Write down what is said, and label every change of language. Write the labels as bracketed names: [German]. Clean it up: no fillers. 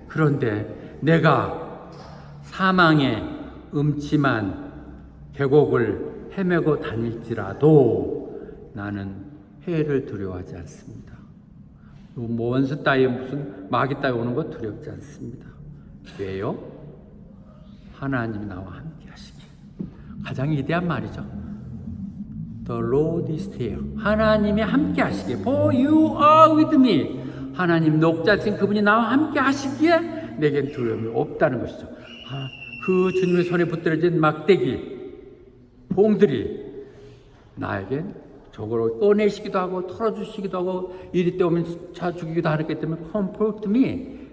[Korean] 그런데 내가 사망의 음침한 계곡을 헤매고 다닐지라도 나는 해를 두려워하지 않습니다. 뭐 원수 따위 무슨 마귀 따위 오는 거 두렵지 않습니다. 왜요? 하나님이 나와 함께 하시기. 가장 위대한 말이죠. [English] The Lord is there. [Korean] 하나님이 함께 하시기에 [English] For you are with me. [Korean] 하나님 녹자신 그분이 나와 함께 하시기에 내겐 두려움이 없다는 것이죠. 그 주님의 손에 붙들어진 막대기 봉들이 나에겐 저거를 꺼내시기도 하고 털어주시기도 하고 이리 때 오면 차 죽이기도 하기 때문에 [English] comfort me.